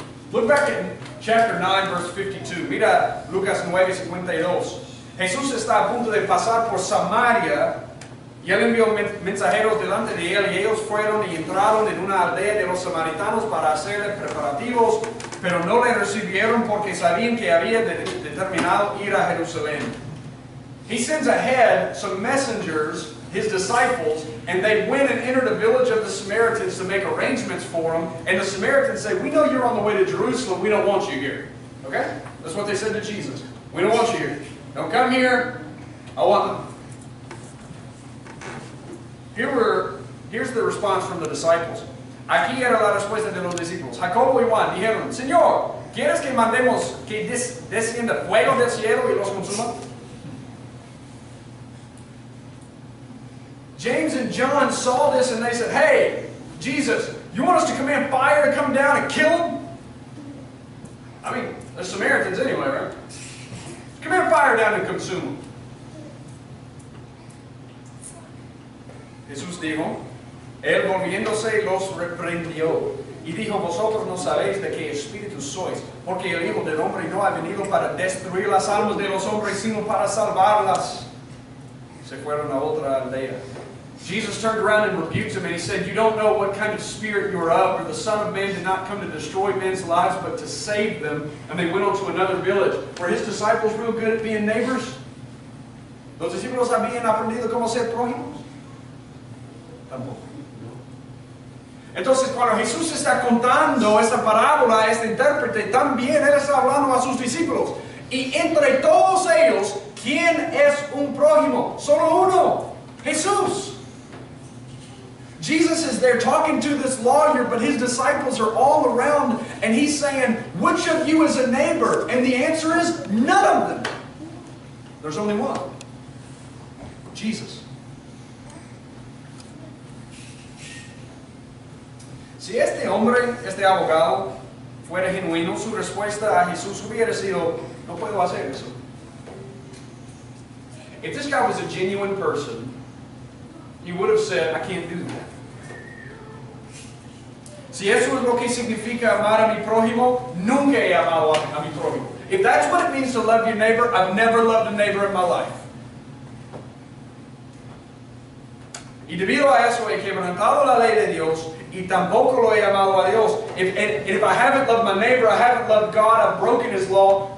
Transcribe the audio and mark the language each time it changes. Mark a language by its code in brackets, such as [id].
[en] Look back at chapter 9, verse 52. [es] Mira Lucas 9:52. Jesús está a punto de pasar por Samaria y él envió mensajeros delante de él y ellos fueron y entraron en una aldea de los samaritanos para hacerle preparativos, pero no le recibieron porque sabían que había determinado ir a Jerusalén. [en] He sends ahead some messengers, his disciples, and they went and entered a village of the Samaritans to make arrangements for them. And the Samaritans say, we know you're on the way to Jerusalem. We don't want you here. Okay? That's what they said to Jesus. We don't want you here. Don't come here. I want them. Here's the response from the disciples. [es] Aquí era la respuesta de los discípulos. Jacobo y Juan dijeron, Señor, ¿quieres que mandemos que descienda fuego del cielo y los consuma? [en] James and John saw this and they said, hey, Jesus, you want us to command fire to come down and kill them? I mean, they're Samaritans anyway, right? Command fire down and consume them. [es] Jesús dijo, él volviéndose los reprendió y dijo, vosotros no sabéis de qué espíritu sois, porque el Hijo del Hombre no ha venido para destruir las almas de los hombres, sino para salvarlas. Se fueron a otra aldea. [en] Jesus turned around and rebuked him and he said, you don't know what kind of spirit you're of, for the Son of Man did not come to destroy men's lives, but to save them. And they went on to another village. Were his disciples real good at being neighbors? [es] ¿Los discípulos habían aprendido cómo ser prójimos? Tampoco. Entonces, cuando Jesús está contando esta parábola a este intérprete, también él está hablando a sus discípulos. Y entre todos ellos, ¿quién es un prójimo? Solo uno, Jesús. [en] Jesus is there talking to this lawyer, but his disciples are all around, and he's saying, which of you is a neighbor? And the answer is, none of them. There's only one. Jesus. [es] Si este hombre, este abogado, fuera genuino, su respuesta a Jesús hubiera sido, no puedo hacer eso. [en] If this guy was a genuine person, he would have said, I can't do that. [es] Si eso es lo que significa amar a mi prójimo, nunca he amado a mi prójimo. [en] If that's what it means to love your neighbor, I've never loved a neighbor in my life. [es] Y debido a eso he quebrantado la ley de Dios y tampoco lo he amado a Dios. [en] If I haven't loved my neighbor, I haven't loved God, I've broken His law.